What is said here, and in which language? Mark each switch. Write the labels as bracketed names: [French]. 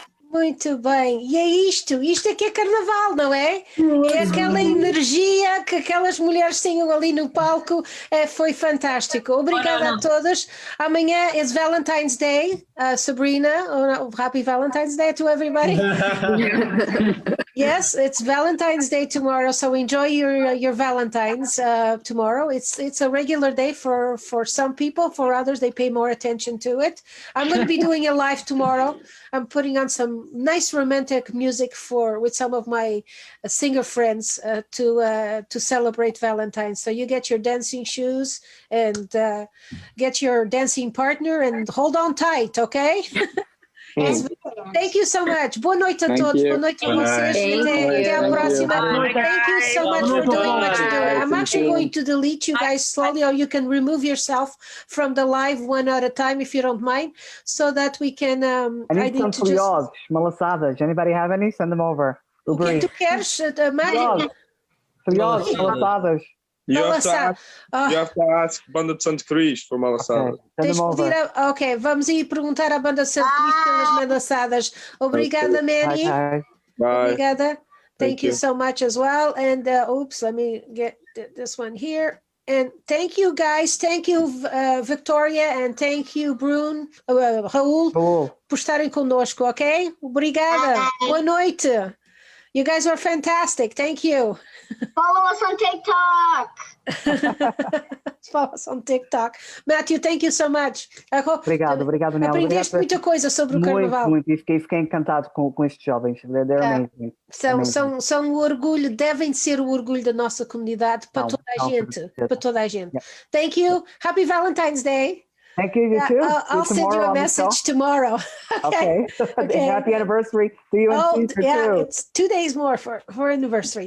[Portuguese] Muito bem, e é isto é que é carnaval, não é? É aquela energia que aquelas mulheres tinham ali no palco, foi fantástico. Obrigada a todos. Amanhã é Valentine's Day, Sabrina. [English] Happy Valentine's Day to everybody. Yes, it's Valentine's Day tomorrow, so enjoy your Valentines tomorrow. It's a regular day for some people. For others, they pay more attention to it. I'm going to be doing a live tomorrow. I'm putting on some nice romantic music with some of my singer friends to celebrate Valentine's. So you get your dancing shoes and get your dancing partner and hold on tight, okay? Thank you so much. [Portuguese] Boa noite a todos. Boa noite a vocês. Até à próxima. [English] Thank you so much for doing what you're doing. I'm actually going to delete you guys slowly, or you can remove yourself from the live one at a time if you don't mind, so that we can. I need some folhados, malaçadas. Anybody have any? Send them over. [Portuguese] O que tu queres, Mário? Folhados, malaçadas. [English] You have to ask Banda de Santo Cris for malaçadas. [Portuguese] Ok, vamos ir perguntar à Banda de Santo Cris pelas malaçadas. Obrigada, Manny. [English] Bye. [Portuguese] Obrigada. [English] Thank you so much as well. And oops, let me get this one here. And thank you, guys. Thank you, Victoria, and thank you, Raul, [Portuguese] por estarem conosco, [English] ok? [Portuguese] Obrigada. Boa noite. [English] You guys are fantastic. Thank you. Follow us on TikTok. Follow us on TikTok. Matthew, thank you so much. [Portuguese] Obrigado, Nelly. Aprendeste muita coisa sobre o Carnaval. Muito, e fiquei encantado com estes jovens. [English] They're amazing. [Portuguese] São o orgulho, devem ser o orgulho da nossa comunidade para toda a gente. Para toda a gente. [English] Thank you. Happy Valentine's Day. Thank you, you too. I'll send you a message tomorrow. Okay. Happy anniversary to you and Caesar too. It's 2 days more for anniversary.